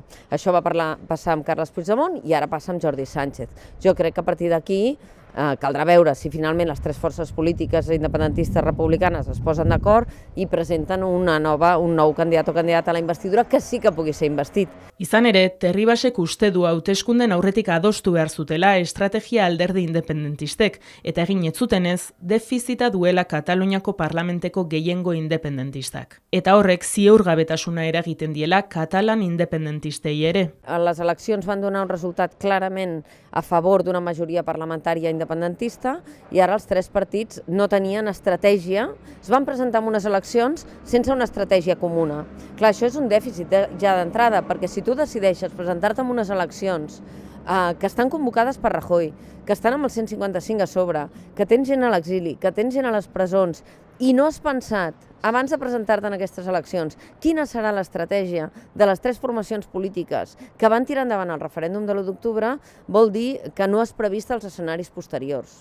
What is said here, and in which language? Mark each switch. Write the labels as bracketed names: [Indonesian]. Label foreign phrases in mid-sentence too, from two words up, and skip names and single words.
[Catalan] Això va passar amb Carles Puigdemont i ara passa amb Jordi Sánchez. Jo crec que a partir d'aquí caldrà veure si finalment les tres forces polítiques independentistes republicanes es posen d'acord i presenten un nou candidat o candidata a la investidura que sí que pugui ser investit. [Basque] Izan ere, Terribasek uste du hauteskunden aurretik adostu behar zutela estrategia alderdi independentistek eta egin ez zutenez defizita duela Kataluniako parlamenteko gehiengo independentistak. Eta horrek ziurgabetasuna eragiten diela katalan independentistei ere. [Catalan] Les eleccions van donar un resultat clarament a favor d'una majoria parlamentària independentista i ara els tres partits no tenien estratègia, es van presentar en unes eleccions sense una estratègia comuna. Clar, això és un dèficit ja d'entrada, perquè si tu decideixes presentar-te en unes eleccions que estan convocades per Rajoy, que estan amb el 155 a sobre, que tens gent a l'exili, que tens gent a les presons, i no has pensat, abans de presentar-te en aquestes eleccions, quina serà l'estratègia de les tres formacions polítiques que van tirar endavant el referèndum de l'1 d'octubre, vol dir que no has previst els escenaris posteriors.